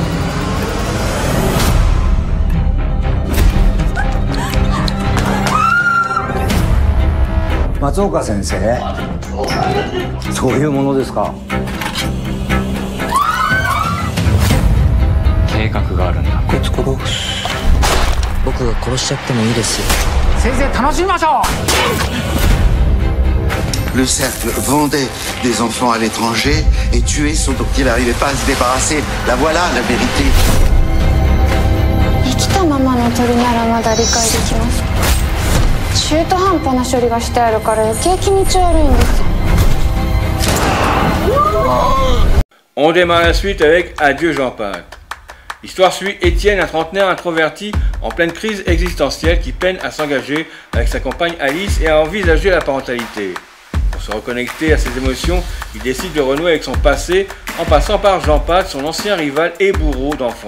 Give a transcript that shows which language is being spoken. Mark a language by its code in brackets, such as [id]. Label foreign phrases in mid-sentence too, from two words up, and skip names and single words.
[ja] 松岡先生、そういうものですか。計画があるんだ。こいつ殺す。僕が殺しちゃってもいいですよ。先生楽しみましょう。 [fr] Le cercle vendait des enfants à l'étranger et tuait ceux dont il n'arrivait pas à se débarrasser. La voilà la vérité. [ja] 生きたままの鳥ならまだ理解できます。中途半端な処理がしてあるから余計気持ち悪いんです。 [fr] On démarre la suite avec Adieu Jean-Pac. L'histoire suit Étienne, un trentenaire introverti en pleine crise existentielle qui peine à s'engager avec sa compagne Alice et à envisager la parentalité. Pour se reconnecter à ses émotions, il décide de renouer avec son passé en passant par Jean-Pac, son ancien rival et bourreau d'enfance.